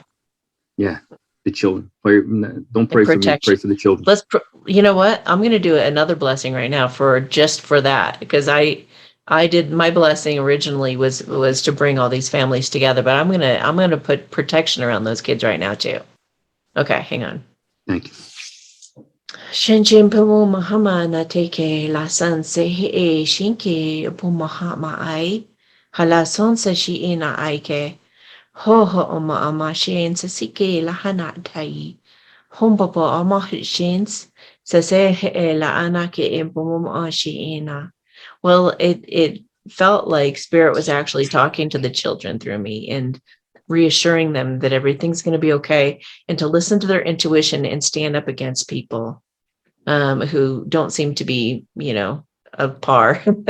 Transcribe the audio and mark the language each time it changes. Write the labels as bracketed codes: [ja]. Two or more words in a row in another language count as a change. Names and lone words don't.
[en] Yeah. The children. Don't pray for me. Pray for the children. You know what? I'm going to do another blessing right now for that, because I did my blessing originally was to bring all these families together, but I'm going to put protection around those kids right now too. Okay, hang on. Thank you. Shinjin Pumu Mahama na teke la san se he shinke pumahama ai hala son se shi ina aike ho oma ama shin se sike la hana tai hompopo ama shins se he la anake impumum shi ina. Well, it felt like Spirit was actually talking to the children through me and reassuring them that everything's going to be okay, and to listen to their intuition and stand up against people who don't seem to be, of par.